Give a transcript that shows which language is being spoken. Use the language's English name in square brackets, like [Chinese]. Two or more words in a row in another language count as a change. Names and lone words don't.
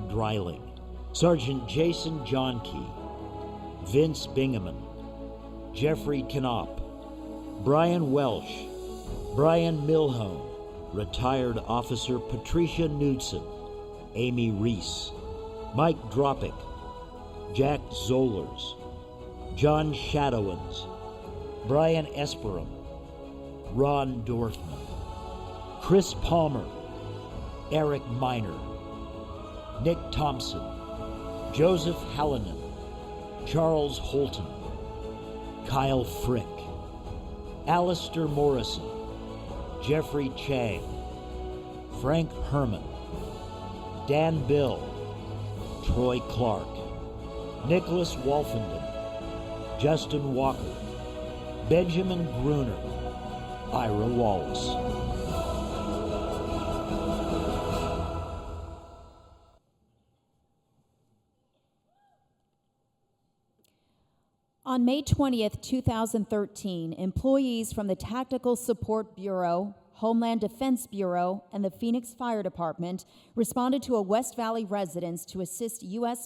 [English] Dreiling, Sergeant Jason Johnke, Vince Bingaman, Jeffrey Knopp, Brian Welsh, Brian Milhone, Retired Officer Patricia Knudsen, Amy Reese, Mike Dropick, Jack Zollers, John Shadowins, Brian Esperum, Ron Dorfman, Chris Palmer, Eric Miner, Nick Thompson, Joseph Hallinan, Charles Holton, Kyle Frick, Alistair Morrison, Jeffrey Chang, Frank Herman, Dan Bill, Troy Clark, Nicholas Wolfenden, Justin Walker, Benjamin Gruner, Ira Wallace. On May 20th, 2013, employees from the Tactical Support Bureau, Homeland Defense Bureau, and the Phoenix Fire Department responded to a West Valley residence to assist U.S.